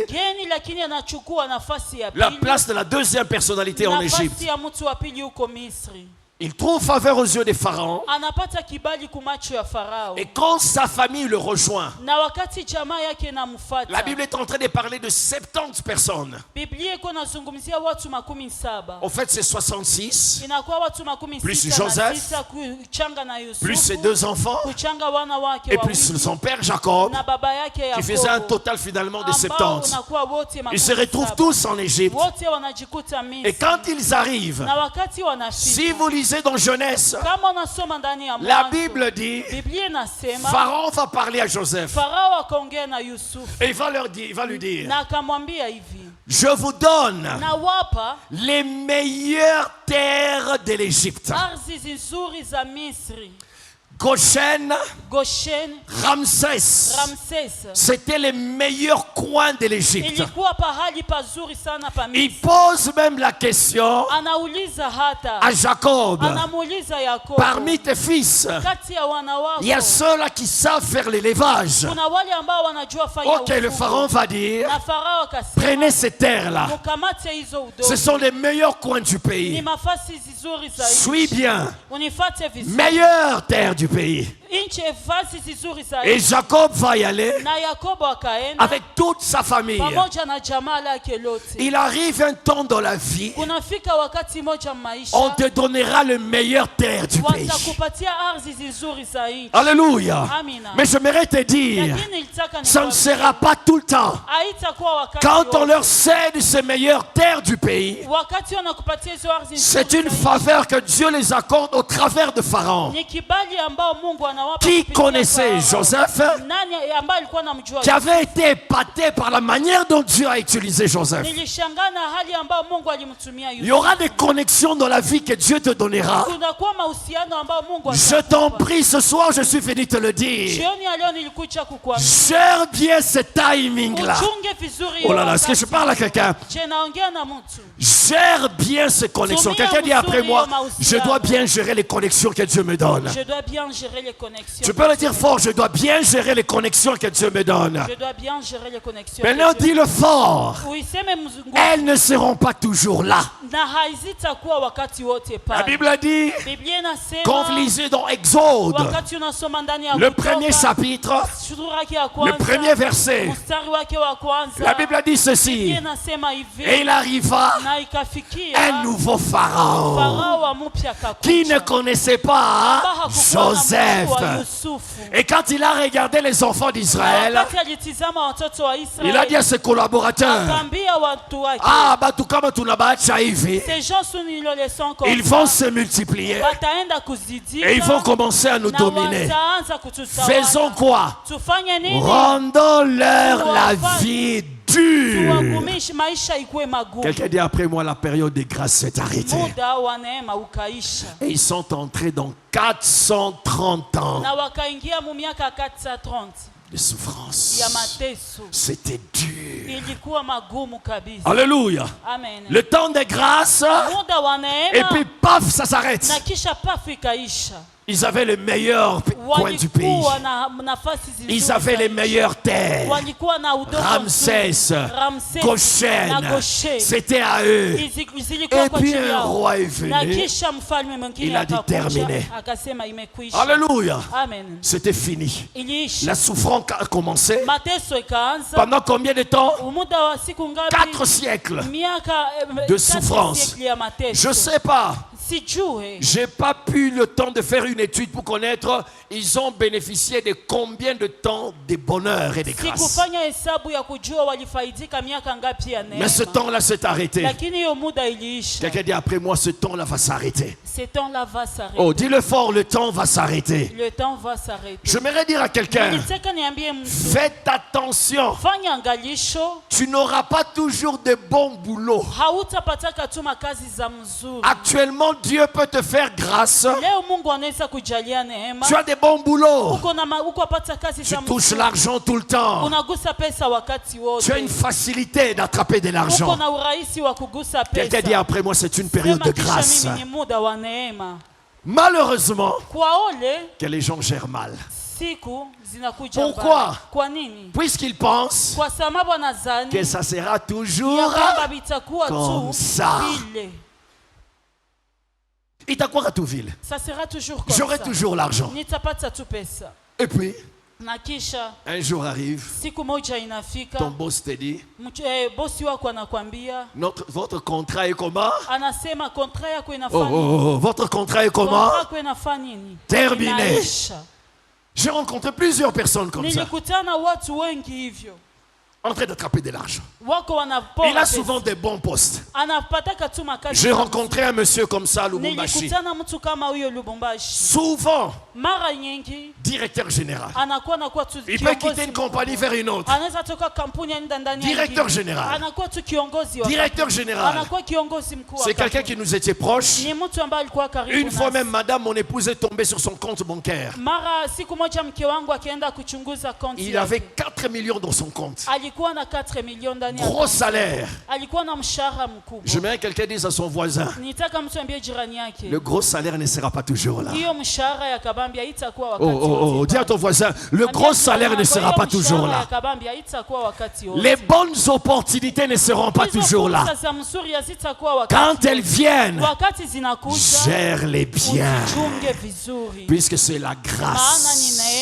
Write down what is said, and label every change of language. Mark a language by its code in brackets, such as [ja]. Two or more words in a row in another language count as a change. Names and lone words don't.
[sw] Mgeni lakini anachukua nafasi ya la pili. [fr] place de la deuxième personnalité en Égypte. [sw] Nafasi ya mtu wa pili huko Misri. [fr] Il trouve faveur aux yeux des pharaons. [sw] Anapata kibali kumacho ya Farao. [fr] Et quand sa famille le rejoint, [sw] Na wakati jamaa yake inamfuata. [fr] la Bible est en train de parler de 70 personnes. [sw] Biblia iko nazungumzia watu 17. [fr] En fait, c'est 66, [sw] Inakuwa watu 16 [fr] Plus [sw] na [fr] Joseph, [sw] sita kuchanga na Yusufu. [fr] plus ses deux enfants, [sw] kuchanga wana wake [fr] et plus [sw] wawili, [fr] son père Jacob, [sw] na baba yake [fr] qui faisait un [sw] Yakobo. [fr] total finalement de [sw] Ambao [fr] 70. [sw] unakuwa wote [fr] Ils se retrouvent [sw] 17. [fr] tous en Égypte. [sw] Wote wanajikuta Misri. [fr] Et quand ils arrivent, [sw] Na wakati si wanafika. [fr] vous lisez dans Genèse, [sw] Kama unasoma ndani ya [fr] la [sw] Mwanzo, [fr] Bible dit, [sw] Biblia inasema [fr] Pharaon va parler à Joseph [sw] Farao akaongea na Yusufu [fr] et il va lui dire, [sw] na akamwambia hivi, [fr] je vous donne [sw] nawapa [fr] les meilleures terres de l'Égypte. [sw] ardhi nzuri za Misri. [fr] Goshen, [sw] Goshen, [fr] Ramsès. [sw] Ramsès. [fr] C'était les meilleurs coins de l'Égypte. [sw] Ilikuwa pahali pazuri sana pa [fr] Il [sw] Misri. [fr] pose même la question [sw] Anauliza hata. [fr] à Jacob. [sw] Anamuuliza Yakobo. [fr] Parmi tes fils, [sw] Kati ya wana wako. [fr] il y a ceux-là qui savent faire l'élevage. [sw] Kuna wale ambao wanajua fanya [fr] Ok, le pharaon va dire, [sw] Na Farao akasema. [fr] prenez ces terres-là. [sw] Mukamate hizo udongo. [fr] Ce sont les meilleurs coins du [sw] Ni [fr] pays. [sw] mafasi zizuri za [fr] Suis [sw] nchi. [fr] bien. [sw] Unifate vizuri. [fr] Meilleure terre du pays. [sw] Nchi fasi zizuri za [fr] Et [sw] nchi. [fr] Jacob va y aller [sw] Na Yakobo akaenda. [fr] avec toute sa famille. [sw] Pamoja na jamaa lake lote. [fr] Il arrive un temps dans la vie, [sw] Kunafika wakati moja maisha. [fr] on te donnera le meilleur terre du pays. [sw] Watakupatia ardhi zizuri za nchi. [fr] Alléluia. [sw] Amina. [fr] Mais j'aimerais te dire, [sw] Lakini nilitaka [fr] ça ne [sw] nikwambie, [fr] sera pas tout le temps. [sw] haitakuwa wakati [fr] Quand on [sw] wote. [fr] leur cède ces meilleures terres du pays, [sw] Wakati wanakupatia hizo ardhi [fr] c'est [sw] nzuri [fr] une [sw] za nchi, [fr] faveur que Dieu les accorde au travers de Pharaon. [sw] ni kibali ambao Mungu anawapa [fr] Qui [sw] kupitia [fr] connaissait [sw] Farao. [fr] Joseph, [sw] Nani ambaye alikuwa anamjua? [fr] qui avait été épaté par la manière dont Dieu a utilisé Joseph. [sw] Nilishangaa na hali ambayo Mungu alimtumia [fr] Il y aura des connexions dans la vie que Dieu te donnera. [sw] Kunakuwa mahusiano ambayo Mungu [fr] Je t'en prie, ce soir, je suis venu te le dire. [sw] Jioni ya leo nilikuja kukuambia. [fr] Gère bien ce timing-là. [sw] Uchunge vizuri [fr] Oh là [sw] hiyo [fr] là, est-ce que je parle à quelqu'un? [sw] Je naongea na mtu. [fr] Gère bien ces connexions. Quelqu'un dit après moi, je dois bien gérer les connexions que Dieu me donne. Je dois bien gérer les connexions. Tu peux le dire fort, je dois bien gérer les connexions que Dieu me donne. Je dois bien gérer les connexions. Maintenant, dis-le fort. [sw] Uiseme mzunguko. [fr] Elles ne seront pas toujours là. [sw] Na haizitakuwa wakati wote pale. [fr] La Bible a dit, [sw] Biblia inasema [fr] quand vous lisez dans Exode, [sw] wakati unasoma ndani ya [fr] le [sw] Kutoka, [fr] premier chapitre, [sw] sura yake ya [fr] le [sw] kwanza, [fr] premier verset, [sw] mstari wake wa kwanza, [fr] la Bible a dit ceci. [sw] Biblia inasema hivi, [fr] Et il arriva [sw] na ikafikia [fr] un nouveau pharaon [sw] Farao wa mpya [fr] qui ne [sw] akakuja, [fr] connaissait pas [sw] ambaye hakukuwa na [fr] Joseph. [sw] mtu wa Yusufu. [fr] Et quand il a regardé les enfants d'Israël, [sw] Wakati alitizama watoto wa [fr] il a dit à [sw] Israeli, [fr] ses collaborateurs, [sw] akaambia watu wake, ah, batu kama tunabaacha hivi, [fr] ces gens nilolesson comme ils vont se multiplier [sw] wataenda kuzidika [fr] et ils vont commencer à nous [sw] na [fr] dominer. [sw] wataanza kututawala. [fr] Faisons quoi? [sw] Tufanye nini? [fr] Rendons-leur la vie dure. [sw] Tuwagumishe maisha ikuwe magumu. [fr] Quelqu'un dit après moi, la période de grâce s'est arrêtée. [sw] Muda wa neema ukaisha. [fr] Et ils sont entrés dans 430 ans [sw] Na wakaingia mu miaka 430 [fr] de souffrance. [sw] ya mateso. [fr] C'était dur. [sw] Ilikuwa magumu kabisa. [fr] Alléluia. [sw] Amen. [fr] Le temps de grâce, [sw] Muda wa [fr] et [sw] neema [fr] puis paf, ça s'arrête. [sw] na kisha pafu ikaisha. [fr] Ils avaient le meilleur coin du pays. [sw] Walikuwa na nafasi zizuri. [fr] Ils avaient les meilleures terres. [sw] Walikuwa na udongo [fr] Ramsès, [sw] mzuri. Ramsès, [fr] Goshen, [sw] na Goshen. [fr] c'était à eux. [sw] Zilikuwa [fr] Et [sw] kwa [fr] puis [sw] ajili [fr] un [sw] yao. [fr] roi est [sw] Na [fr] venu. [sw] kisha mfalme mwingine [fr] Il a dit [sw] akakuja, [fr] terminé. [sw] akasema imekwisha. [fr] Alléluia. [sw] Amen. [fr] C'était fini. [sw] Iliisha. [fr] La souffrance a commencé. [sw] Mateso ikaanza. [fr] Pendant combien de temps? [sw] Muda wa siku ngapi? [fr] 4 siècles. [sw] Miaka [fr] de [sw] 4 [fr] souffrance. [sw] siècles ya mateso. [fr] Je sais pas. [sw] Sijue. [fr] J'ai pas pu le temps de faire une étude pour connaître. Ils ont bénéficié de combien de temps de bonheur et de grâce. [sw] Sikufanya hesabu ya kujua walifaidika miaka ngapi ya neema. [fr] Mais ce temps-là s'est arrêté. [sw] Lakini hiyo muda iliisha. [fr] Quelqu'un dit après moi, ce temps-là va s'arrêter. Ce temps-là va s'arrêter. Oh, dis-le fort, le temps va s'arrêter. Le temps va s'arrêter. J'aimerais dire à quelqu'un, [sw] Nilitaka niambie mtu, [fr] faites attention. [sw] fanya angalisho, [fr] Tu n'auras pas toujours de bons boulots. [sw] hautapataka tu makazi za mzuri. [fr] Actuellement, Dieu peut te faire grâce. [sw] Leo Mungu anaweza kujalia neema. [fr] Tu as des bons boulots. [sw] Uko apata kazi [fr] Tu [sw] za [fr] touches [sw] mzuri. [fr] l'argent tout le temps. [sw] Unagusa pesa wakati wote. [fr] Tu as une facilité d'attraper de [sw] Uko [fr] l'argent. [sw] na urahisi wa kugusa pesa. [fr] Quelqu'un dit après moi, c'est une période de [sw] Sema kisha [fr] grâce. [sw] mimi ni muda wa neema. [fr] Malheureusement, [sw] Kwa ole [fr] que les gens gèrent mal. [sw] siku zinakuja [fr] Pourquoi? [sw] mbaya. Kwa nini? [fr] Puisqu'ils pensent [sw] Kwa sababu anadhani [fr] que ça sera [sw] ya [fr] toujours [sw] kwamba vitakuwa [fr] comme [sw] tu [fr] ça. [sw] vile. itakuwa [fr] tout ville. Ça sera toujours comme J'aurai ça. toujours l'argent. [sw] Nitapata tu pesa. [fr] Et puis, [sw] Na kisha [fr] un jour arrive, [sw] siku moja inafika, [fr] ton boss te dit, [sw] bosi wako anakwambia, [fr] votre contrat est comment? [sw] anasema kontra yako [fr] Oh, [sw] inafanya [fr] oh, oh, votre contrat est comment? [sw] kontra yako inafanya nini? [fr] Terminé. [sw] Inaisha. [fr] J'ai rencontré plusieurs personnes comme ça. [sw] Nilikutana watu wengi hivyo. [fr] en train d'attraper de l'argent. [sw] wako wanapora [fr] Il a [sw] pesa. [fr] souvent des bons postes. [sw] Anapataka tu makazi. [fr] J'ai rencontré un monsieur comme ça à Lubumbashi. [sw] Nilikutana mtu kama huyo Lubumbashi. [fr] Souvent, [sw] Mara nyingi [fr] directeur général. [sw] anakuwa tu [fr] Il peut quitter une compagnie vers une autre. [sw] Anaweza toka kampuni anaenda ndani ya [fr] Directeur [sw] nyingine. [fr] général. [sw] Anakuwa tu kiongozi wa [fr] Directeur [sw] kampuni. [fr] général. [sw] Anakuwa kiongozi mkuu wa [fr] C'est quelqu'un [sw] kampuni. [fr] qui nous était proche. [sw] Ni mtu ambaye alikuwa karibu [fr] Une fois [sw] nasi. [fr] même, madame, mon épouse est tombée sur son compte bancaire. [sw] Mara siku moja mke wangu akienda kuchunguza konti [fr] Il [sw] yake. [fr] avait 4 millions dans son compte. [sw] Alikuwa na 4 milioni ndani ya [fr] Gros [sw] konti. [fr] salaire. [sw] Alikuwa na mshahara mkubwa. [fr] J'aimerais que quelqu'un dise à son voisin, [sw] Nitaka mtu ambie jirani yake. [fr] le gros salaire ne sera pas toujours là. [sw] Hiyo mshahara ya kabambi haitakuwa [fr] Oh, [sw] wakati [fr] oh, oh, [sw] wote. [fr] dis à ton voisin, le gros salaire ne sera pas toujours là. Les bonnes opportunités ne seront pas toujours là. Quand elles viennent, gère-les bien, puisque c'est la grâce.